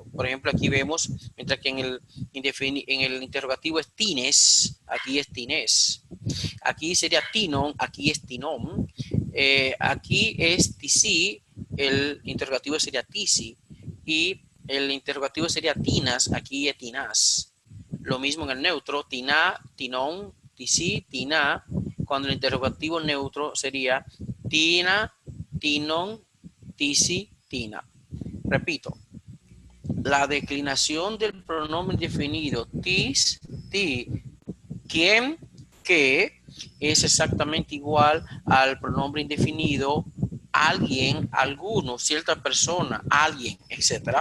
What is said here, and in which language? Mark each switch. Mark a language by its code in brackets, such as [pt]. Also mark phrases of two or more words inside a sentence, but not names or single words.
[es] Por ejemplo, aquí vemos, mientras que en el interrogativo es tines, aquí es tinés. Aquí sería tinon, aquí es tinom. Aquí es tisi, el interrogativo sería tisi. Y el interrogativo sería tinas, aquí es tinas. Lo mismo en el neutro, [el] τινά, τινῶν, τισί, τινά. [es] Cuando el interrogativo neutro sería [el] τίνα, τίνων, τίσι, τίνα. [es] Repito, la declinación del pronombre definido [el] τίς, τί, [es] quién, qué, es exactamente igual al pronombre indefinido alguien, alguno, cierta persona, alguien, etcétera.